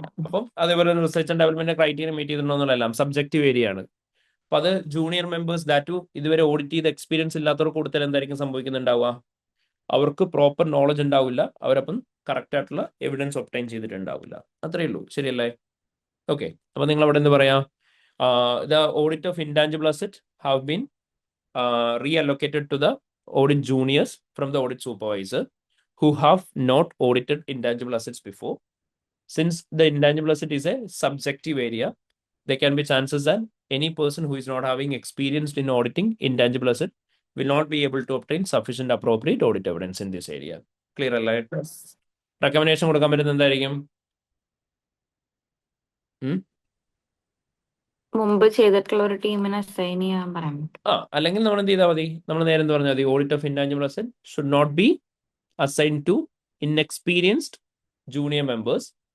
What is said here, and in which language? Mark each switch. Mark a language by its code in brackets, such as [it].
[ml] അപ്പം അതേപോലെ research and development criteria meet ചെയ്തിട്ടുണ്ടോന്നുള്ളതെല്ലാം subjective area ആണ്. അപ്പൊ അത് ജൂനിയർ മെമ്പേഴ്സ് ദാറ്റു ഇതുവരെ ഓഡിറ്റ് ചെയ്ത് എക്സ്പീരിയൻസ് ഇല്ലാത്തവർക്ക് കൊടുത്താൽ എന്തായിരിക്കും സംഭവിക്കുന്നുണ്ടാവുക? അവർക്ക് പ്രോപ്പർ നോളജ് ഉണ്ടാവില്ല, അവരപ്പം കറക്റ്റ് ആയിട്ടുള്ള എവിഡൻസ് ഒബ്ടൈൻ ചെയ്തിട്ടുണ്ടാവില്ല. അത്രയേ ഉള്ളൂ. ശരിയല്ലേ? ഓക്കെ. അപ്പൊ നിങ്ങൾ അവിടെ എന്ത് പറയാ? [en] The audit of intangible asset have been reallocated to the audit juniors from the audit supervisor who have not audited intangible assets before. Since the intangible asset is a subjective area, there can be chances that any person who is not having experience in auditing intangible asset will not be able to obtain sufficient appropriate audit evidence in this area. [ml] Clear അല്ലേ? Recommendation കൊടുക്കാൻ പറ്റുന്നത് എന്തായിരിക്കും? മുമ്പ് ചെയ്തിട്ടുള്ള ഒരു ടീമിനെ assign ചെയ്യാൻ പറയാൻ പറ്റും. അല്ലെങ്കിൽ നമ്മൾ എന്ത് ചെയ്താൽ മതി? നമ്മൾ നേരെ എന്ത് പറഞ്ഞാൽ മതി? [en] Audit of intangible asset should not be assign to inexperienced junior members.